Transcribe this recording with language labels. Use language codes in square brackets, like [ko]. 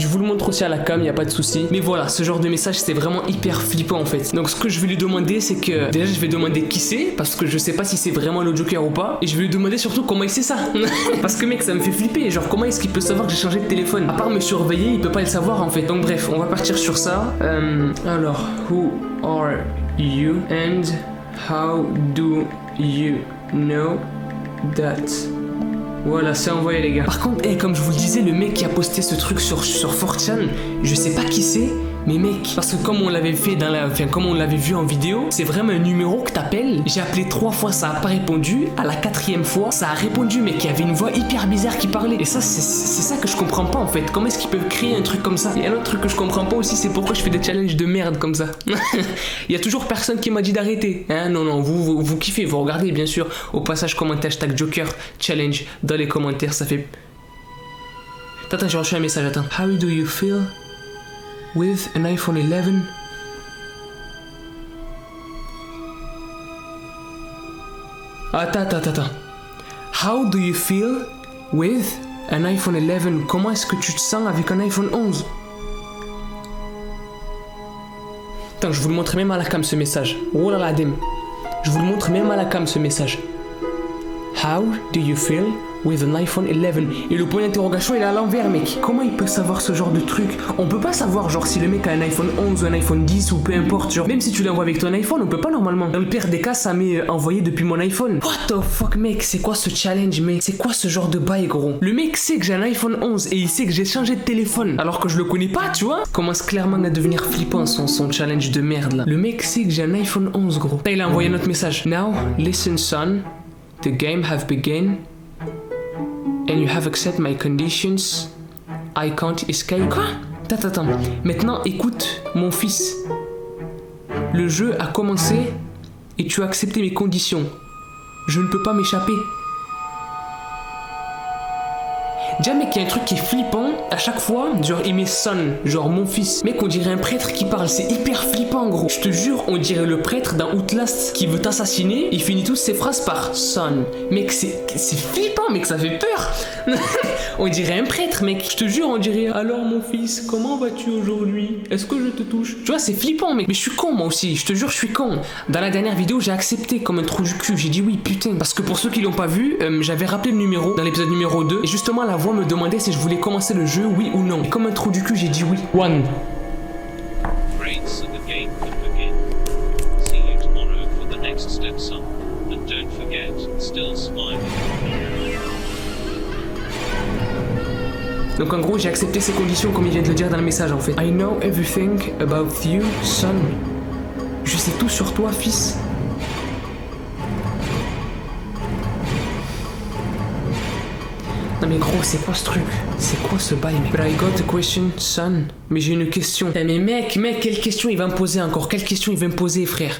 [fr] Je vous le montre aussi à la cam, y a pas de souci. Mais voilà, ce genre de message c'est vraiment hyper flippant en fait. Donc ce que je vais lui demander c'est que déjà je vais demander qui c'est, parce que je sais pas si c'est vraiment le Joker ou pas, et je vais lui demander surtout comment il sait ça. Parce que mec ça me fait flipper, genre comment est-ce qu'il peut savoir que j'ai changé de téléphone? À part me surveiller, il peut pas le savoir en fait. Donc bref, on va partir sur ça. [en] Alors, who are you and how do you know that? [fr] Voilà, c'est envoyé les gars. Par contre, comme je vous le disais, le mec qui a posté ce truc sur 4chan, je sais pas qui c'est, mais mec, parce que comme on l'avait fait dans comme on l'avait vu en vidéo, c'est vraiment un numéro que t'appelles. J'ai appelé 3 fois, ça a pas répondu. À la 4e fois, ça a répondu, mais qu'il y avait une voix hyper bizarre qui parlait. Et ça, c'est ça que je comprends pas en fait. Comment est-ce qu'ils peuvent créer un truc comme ça? Et un autre truc que je comprends pas aussi, c'est pourquoi je fais des challenges de merde comme ça. Il y a toujours personne qui m'a dit d'arrêter. Hein, non, vous kiffez, vous regardez bien sûr. Au passage, commentez hashtag Joker Challenge dans les commentaires, ça fait... Attends, j'ai reçu un message, attends. [en] How do you feel with an iPhone 11? [fr] Attends. [en] How do you feel with an iPhone 11? [fr] Comment est-ce que tu te sens avec un iPhone 11? Attends, je vous le montre même à la cam ce message. Oh là là, Dem. Je vous le montre même à la cam ce message. [en] How do you feel with an iPhone 11? [fr] Et le point d'interrogation il est à l'envers mec. Comment il peut savoir ce genre de truc? On peut pas savoir genre si le mec a un iPhone 11 ou un iPhone 10 ou peu importe, genre même si tu l'envoies avec ton iPhone on peut pas normalement. Dans le pire des cas ça m'est envoyé depuis mon iPhone. [en] What the fuck [fr] mec, c'est quoi ce challenge mec? C'est quoi ce genre de bail gros? Le mec sait que j'ai un iPhone 11 et il sait que j'ai changé de téléphone alors que je le connais pas tu vois. Commence clairement à devenir flippant son challenge de merde là. Le mec sait que j'ai un iPhone 11 gros. Là il a envoyé un autre message. [en] Now listen son, the game have begun and you have accepted my conditions. I can't escape. [fr] Quoi? Attends. Maintenant, écoute, mon fils. Le jeu a commencé et tu as accepté mes conditions. Je ne peux pas m'échapper. Déjà mec, il y a un truc qui est flippant. À chaque fois, genre il met son, genre mon fils. Mec, on dirait un prêtre qui parle. C'est hyper flippant gros. Je te jure, on dirait le prêtre dans Outlast qui veut t'assassiner. Il finit toutes ses phrases par son. Mec, c'est flippant mec, ça fait peur. On dirait un prêtre mec. Je te jure, on dirait alors mon fils, comment vas-tu aujourd'hui? Est-ce que je te touche? Tu vois, c'est flippant mec. Mais je suis con moi aussi. Je te jure, je suis con. Dans la dernière vidéo, j'ai accepté comme un trou du cul. J'ai dit oui, putain. Parce que pour ceux qui l'ont pas vu, j'avais rappelé le numéro dans l'épisode numéro 2. Et justement, la voix me demandait si je voulais commencer le jeu, oui ou non. Et comme un trou du cul, j'ai dit oui. [en] One. Great, so the game can begin. See you tomorrow for the next step, son. And don't forget, still smiling. [fr] Donc en gros, j'ai accepté ces conditions comme il vient de le dire dans le message en fait. [en] I know everything about you, son. [fr] Je sais tout sur toi, fils. Non mais gros, c'est quoi ce truc? C'est quoi ce bail mec? [en] But I got a question, son. [fr] Mais j'ai une question. Eh mais mec, quelle question il va me poser encore? Quelle question il va me poser, frère?